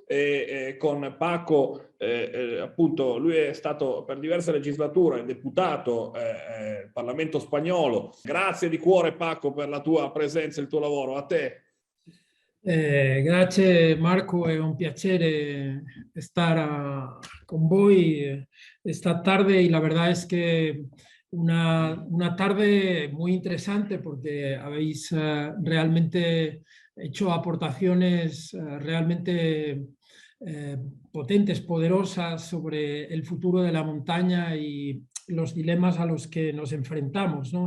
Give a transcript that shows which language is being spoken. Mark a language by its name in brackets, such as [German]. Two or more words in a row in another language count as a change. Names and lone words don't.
[Italian] Con Paco, appunto, lui è stato per diverse legislature deputato al Parlamento spagnolo. Grazie di cuore, Paco, per la tua presenza e il tuo lavoro. A te. Grazie Marco, è un piacere [Spanish] estar con voi esta tarde y la verdad es que una tarde muy interesante porque habéis realmente hecho aportaciones realmente potentes, poderosas sobre el futuro de la montaña y los dilemas a los que nos enfrentamos, ¿no?